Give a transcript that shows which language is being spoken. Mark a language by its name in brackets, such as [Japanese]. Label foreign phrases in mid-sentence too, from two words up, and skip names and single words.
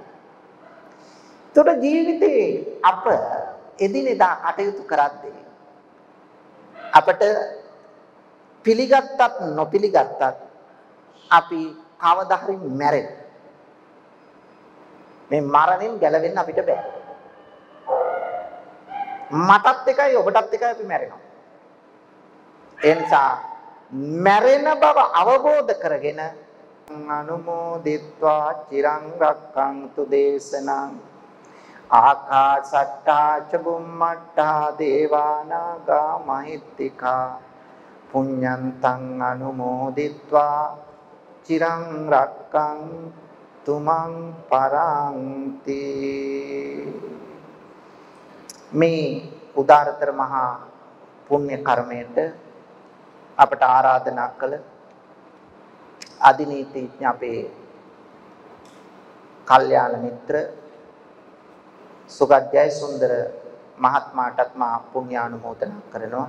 [Sinhala] තොර ජීවිතේ අප එදිනෙදා කටයුතු කරද්දී අපට පිළිගත්තත් නොපිළිගත්තත් අපි කවදා හරි මැරෙන. මේ මරණයෙන් ගැලවෙන්න අපිට බෑ. මටත් එකයි ඔබටත් එකයි අපි මැරෙනවා. ඒ නිසා මැරෙන බව අවබෝධ කරගෙන [Pali] අනුමෝදිත්වා චිරං රක්ඛන්තු දේශනං ආකාශට්ටා ච බුම්මට්ටා දේවානාගා මහිත්‍තිකා පුඤ්ඤන්තං අනුමෝදිත්වා චිරං රක්ඛන්තු මං පරන්ති. [Sinhala] මේ උදාරතර මහා පුණ්‍ය කර්මයට අපට ආරාධනා කළ අධිනීතිඥ අපේ කල්යාණ මිත්‍ර සුගත් ජයසුන්දර මහත්මයාටත් මා පුණ්‍යානුමෝදනා කරනවා.